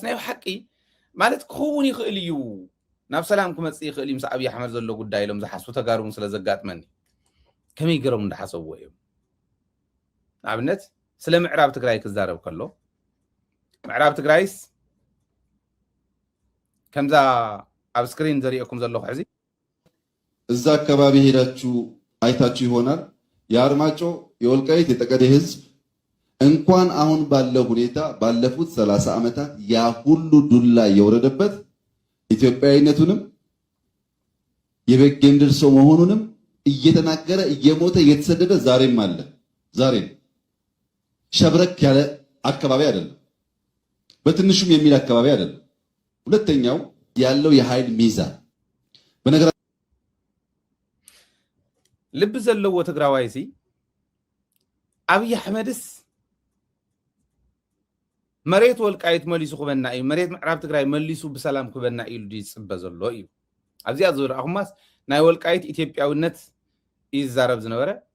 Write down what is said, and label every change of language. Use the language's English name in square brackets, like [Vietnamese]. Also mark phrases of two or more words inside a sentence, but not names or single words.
[Tigrinya] ናይ ሓቂ ማለት ክኸውን ይኽእል እዩ ናብ ሰላም ክመፅእ ይኽእል እዩ ምስ ኣብይ ኣሕመድ ዘሎ ጉዳይ ኢሎም ዝሓስቡ ተጋሩን ስለ ዘጋጥመኒ ከመይ ገይሮም እንዳሓሰብዎ እዮም ንኣብነት ስለ ምዕራብ ትግራይ ክዛረብ ከሎ ምዕራብ ትግራይስ ከምዛ ኣብ ስክሪን ዘሪአኩም ዘለኹ ሕዚ [Amharic] እዛ አካባቢ ሄዳችሁ አይታችሁ ይሆናል የአርማጮ የወልቃይት የጠገዴ ህዝብ እንኳን አሁን ባለው ሁኔታ ባለፉት 30 ዓመታት ያ ሁሉ ዱላ የወረደበት ኢትዮጵያዊነቱንም የበጌምድር ሰው መሆኑንም እየተናገረ እየሞተ እየተሰደደ ዛሬም አለ ዛሬም ሸብረክ ያለ አካባቢ አይደለም በትንሹም የሚል አካባቢ አይደለም ሁለተኛው ያለው የኃይል ሚዛን በነገር [Tigrinya] ልብ ዘለዎ ትግራዋይሲ ኣብይ ኣሕመድስ መሬት ወልቃይት መሊሱ ክበና እዩ መሬት ምዕራብ ትግራይ መሊሱ ብሰላም ክበና ኢሉ ይፅበ ዘሎ እዩ ኣብዚኣ ዝረኣኹማስ ናይ ወልቃይት ኢትዮጵያውነት ይዛረብ ዝነበረ